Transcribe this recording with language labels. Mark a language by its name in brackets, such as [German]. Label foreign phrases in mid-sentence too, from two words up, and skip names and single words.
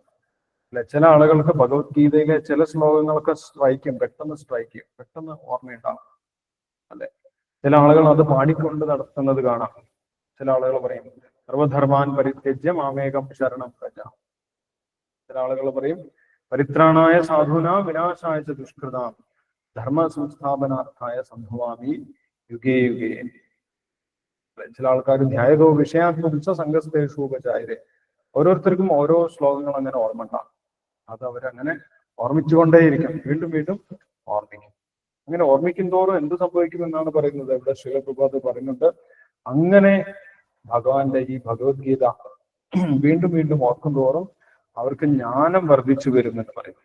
[Malayalam] അല്ലെ, ചില ആളുകൾക്ക് ഭഗവത്ഗീതയിലെ ചില ശ്ലോകങ്ങളൊക്കെ പെട്ടെന്ന് ഓർമ്മയുണ്ടാവും, അല്ലെ? ചില ആളുകൾ അത് പാടിക്കൊണ്ട് നടത്തുന്നത് കാണാം. ചില ആളുകൾ പറയും [Sanskrit] സർവധർമാൻ പരിത്യജ്യ മാമേകം ശരണം പ്രജ. [Malayalam] ചില ആളുകൾ പറയും [Sanskrit] പരിത്രാണായ സാധുന വിനാശായ ച ദുഷ്കൃതാം ധർമ്മ സംസ്ഥാപനാർത്ഥായ സംഭവാമി യുഗേ യുഗേ. [Malayalam] ചില ആൾക്കാർ [Sanskrit] ധ്യായതോ വിഷയാത്മ സംഘസ്തേഷു ഉപചായരെ. [Malayalam] ഓരോരുത്തർക്കും ഓരോ ശ്ലോകങ്ങൾ അങ്ങനെ ഓർമ്മ ഉണ്ടാകും. അത് അവരങ്ങനെ ഓർമ്മിച്ചുകൊണ്ടേയിരിക്കും, വീണ്ടും വീണ്ടും ഓർമ്മിക്കും. അങ്ങനെ ഓർമ്മിക്കും തോറും എന്ത് സംഭവിക്കുമെന്നാണ് പറയുന്നത്. ഇവിടെ ശ്രീല പ്രഭാത് പറയുന്നുണ്ട്, അങ്ങനെ ഭഗവാന്റെ ഈ ഭഗവത്ഗീത വീണ്ടും വീണ്ടും ഓർക്കും തോറും അവർക്ക് ജ്ഞാനം വർദ്ധിച്ചു വരുമെന്ന് പറയുന്നു.